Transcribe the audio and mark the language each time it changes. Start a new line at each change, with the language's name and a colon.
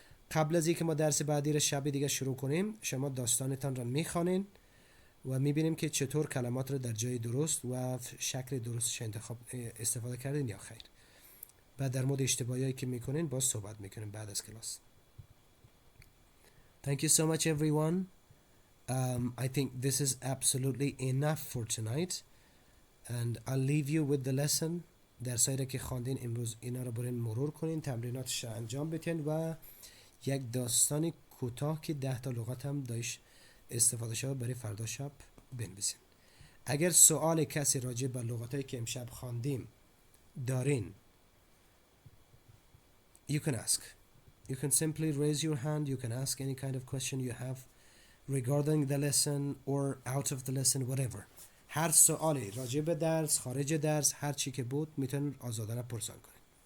Persian: قبل از اینکه ما درس بعدی رو شب دیگه شروع کنیم، شما داستانتان رو میخوانین و میبینیم که چطور کلمات رو در جای درست و شکل درستش استفاده کردین یا خیر. بعد در مورد اشتباهایی که میکنین باز صحبت میکنیم بعد از کلاس.
English: Thank you so much everyone. I think this is absolutely enough for tonight and I'll leave you with the lesson.
Persian: درسایی که خواندین امروز اینا رو برین مرور کنین، تمریناتش رو انجام بدین و یک داستان کوتاه که 10 تا لغت هم داشت استفاده شده برای فردا شب بنویسین. اگر سوال کسی راجع به لغتایی که امشب خواندیم دارین،
English: you can ask. You can simply raise your hand. You can ask any kind of question you have regarding the lesson or out of the lesson, whatever.
Persian: هر سوالی راجع به درس، خارج درس، هر چی که بود میتونید آزادانه پرسان کنید.